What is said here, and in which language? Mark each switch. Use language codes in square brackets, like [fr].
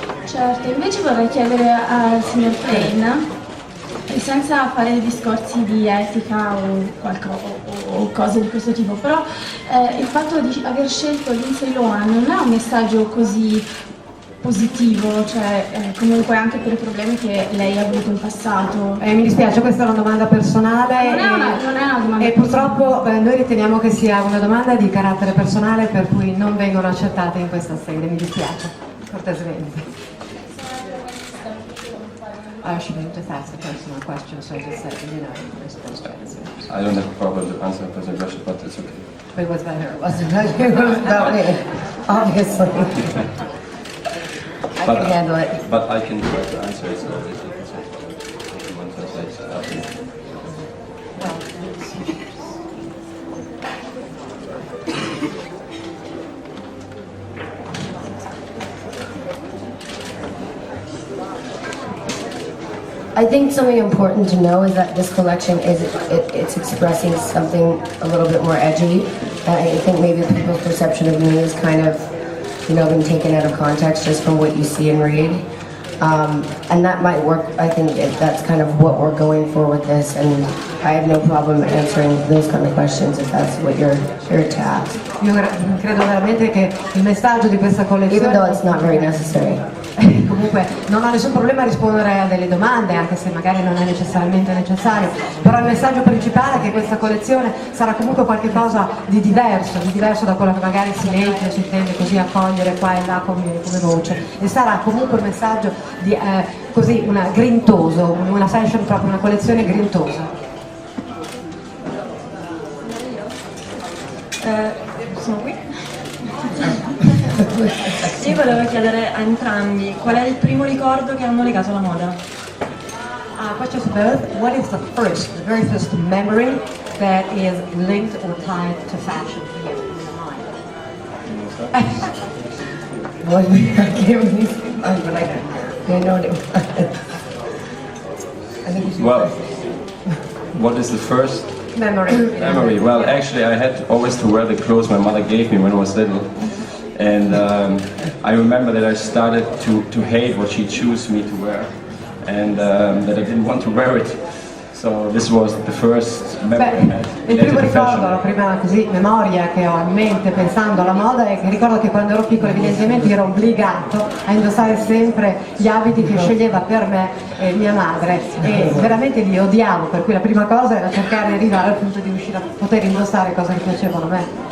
[it] Certo, invece vorrei chiedere al signor Plein, e senza fare discorsi di etica o cose di questo tipo, però il fatto di aver scelto Lindsay Lohan non è un messaggio così positivo, cioè comunque anche per i problemi che lei ha avuto in passato. Mi dispiace, questa è una domanda personale Non è una domanda e purtroppo noi riteniamo che sia una domanda di carattere personale per cui non vengono accettate in questa sede, mi dispiace, cortesemente. [en] She didn't just ask a personal question, so I just said, you know, we're supposed to answer. I don't have a problem with answering a personal question, but it's okay. But it was about her, it Wasn't about me, obviously. I can handle it. But I can try to answer it, so if you want to translate. I think something important to know is that this collection it's expressing something a little bit more edgy. And I think maybe people's perception of me is kind of, you know, been taken out of context just from what you see and read. And that might work. I think that's kind of what we're going for with this, and I have no problem answering those kind of questions if that's what you're here to ask. [it] Io credo veramente che il messaggio di questa collezione, [en] Even though it's not very necessary. [it] comunque non ho nessun problema a rispondere a delle domande, anche se magari non è necessariamente necessario, però il messaggio principale è che questa collezione sarà comunque qualcosa di diverso da quello che magari si legge o si intende così accogliere qua e là come voce, e sarà comunque un messaggio di così grintoso, una fashion proprio, una collezione grintosa. Sono qui? Io volevo chiedere a entrambi qual è il primo ricordo che hanno legato alla moda? [en] Question to both. What is the very first memory that is linked or tied to fashion for you in your mind? Well, I can't really say mine, but I know what it was. I think Well, what is the first memory? Well, actually, I had always to wear the clothes my mother gave me when I was little. And I remember that I started to hate what she chose me to wear, and that I didn't want to wear it. So this was the first memory I had. [it] Il primo ricordo, la prima memoria che ho in mente pensando alla moda è che ricordo che quando ero piccola evidentemente ero obbligato a indossare sempre gli abiti che sceglieva per me mia madre, e veramente li odiavo, per cui la prima cosa era cercare di arrivare al punto di riuscire a poter indossare cose che piacevano a me.